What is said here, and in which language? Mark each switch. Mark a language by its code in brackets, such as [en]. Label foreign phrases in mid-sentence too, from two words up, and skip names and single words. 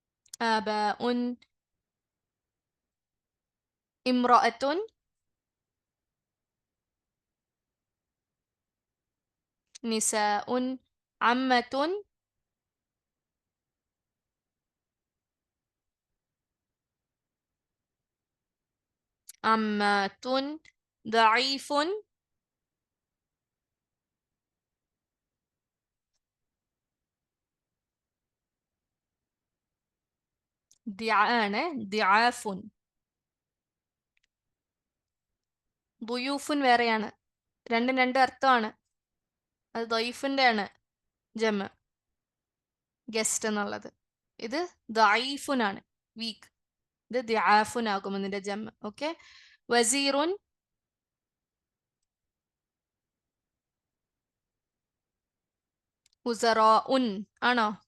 [ar] آباء امرأة نساء. عمة. عمات. ضعيف. ضعاف. [ml] ضيوف വേറെയാണ്. രണ്ടും രണ്ട് അർത്ഥമാണ്. അത് ദൈഫിന്റെ ആണ് ജമ, ഗസ്റ്റ് എന്നുള്ളത്. ഇത് ദഈഫുനാണ്, വീക്ക്. ഇത് ദിആഫുൻ ആകും ഇതിന്റെ ജമ. ഓക്കെ. [ar] وزير. أسراء ആണോ?